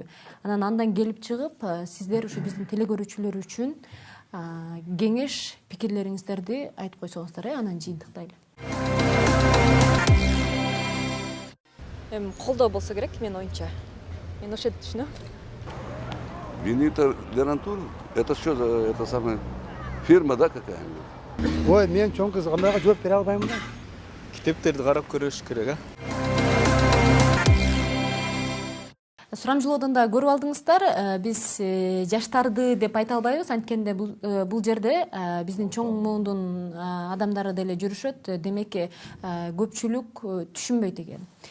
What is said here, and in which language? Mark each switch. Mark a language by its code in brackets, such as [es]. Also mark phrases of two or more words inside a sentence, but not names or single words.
[ky] Анан андан келип чыгып, сиздер ушу биздин телекөрүүчүлөр үчүн кеңеш, пикирлериңиздерди айтып койсоңуздар, анан жыйынтыктайлы. Эми колдоо болсо керек, мен оюнча. Мен ошентип түшүнөм. Диний толерантура? [ru] Это что за, это самая фирма, да, какая-нибудь? [ky] Ой, мен чоң кыз кандайга жооп бере албаймын да. Китептерди карап көрүш керек, Сурамжылоодон да көрүп алдыңыздар, биз жаштарды деп айта албайбыз, анткенде бул жерде биздин чоң муундун адамдары деле жүрүшөт, демек көпчүлүк түшүнбөйт экен.